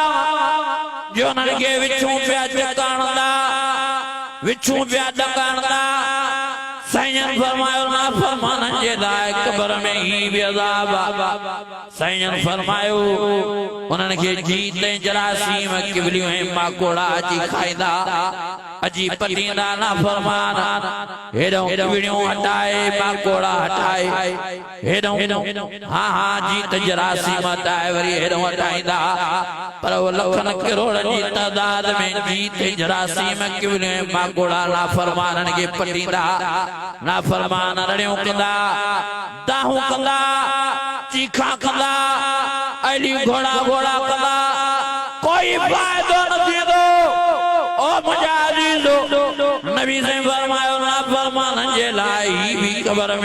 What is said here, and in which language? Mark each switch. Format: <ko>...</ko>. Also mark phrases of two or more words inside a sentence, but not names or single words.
<sd>जो उन्हनि खे विछूं पिया चकाणंदा विछूं पिया ॾकाणंदा साईं फरमायो नाफरमाननि जे लाइ क़ब्र में ही भी अज़ाब साईं फरमायो उन्हनि खे जीत ऐं जरासीम किबलियूं ऐं माकोड़ा अची खाईंदा अजी पटींदा नाफरमान हेॾों किबलियूं हटाए माकोड़ा हटाए हेॾों हाँ हाँ जीत जरासीम हटाए वरी हेॾों हटाईंदा पर वो लखनि करोड़नि जी तादाद में जीत जरासीम किबलियूं ऐं माकोड़ा नाफरमाननि खे पटींदा नाफरमान रड़ियूं कंदा दाहूं कंदा चीखा कंदा अली घोड़ा घोड़ा कंदा कोई फ़ाइदो न थींदो ओ मुंहिंजा अज़ीज़ो नबी से फरमायो नाफरमाननि जे लाइ भी क़ब्र में</sd>